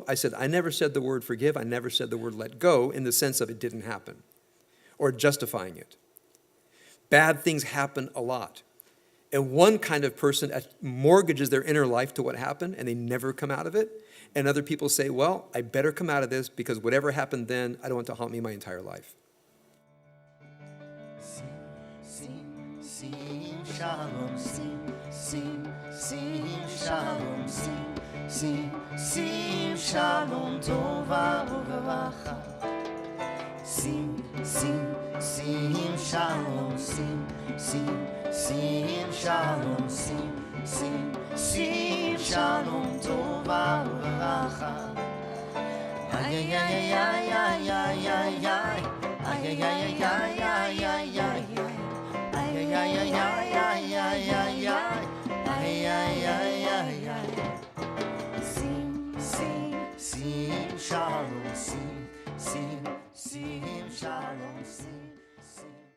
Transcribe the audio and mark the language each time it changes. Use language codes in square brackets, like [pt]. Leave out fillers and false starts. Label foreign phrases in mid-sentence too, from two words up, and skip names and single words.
[en] I said, I never said the word forgive. I never said the word let go in the sense of it didn't happen or justifying it. Bad things happen a lot. And one kind of person mortgages their inner life to what happened, and they never come out of it. And other people say, well, I better come out of this because whatever happened then, I don't want to haunt me my entire life. [he] שים שלום שים שלום שים שלום טובה וברכה. שים שלום שים שלום שים שלום טובה וברכה. Ay, ay, ay, ay, ay, ay, ay, ay, ay, ay, ay, ay, ay, ay, ay, ay. Ay, ay, ay, ay, ay, ay, ay, ay, ay, ay, ay, ay, ay. שים שלום שים שלום שים.